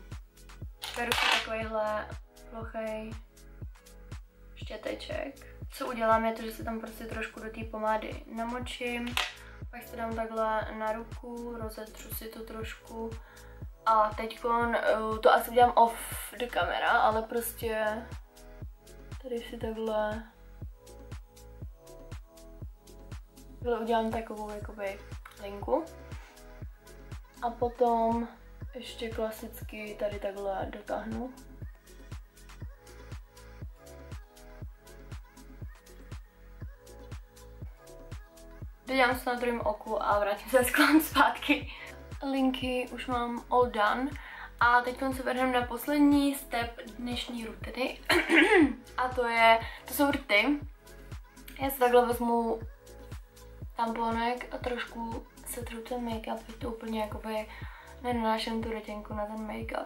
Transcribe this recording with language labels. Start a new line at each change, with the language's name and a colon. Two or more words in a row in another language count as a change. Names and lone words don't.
Czech: Beru si takovýhle plochej štěteček. Co udělám je to, že se tam prostě trošku do té pomády namočím, pak si to dám takhle na ruku, rozetřu si to trošku a teďkon, to asi udělám
English: off the camera,
Czech: ale prostě tady si takhle udělám takovou jakoby linku a potom ještě klasicky tady takhle dotáhnu. Dodělám se na druhém oku a vrátím se sklon zpátky. Linky už mám
English: all done
Czech: a teď se vrhneme na poslední step dnešní rutiny a to jsou rty. Já si takhle vezmu tamponek a trošku setru ten make-up, teď to úplně jakoby nenanáším tu rytinku na ten make-up.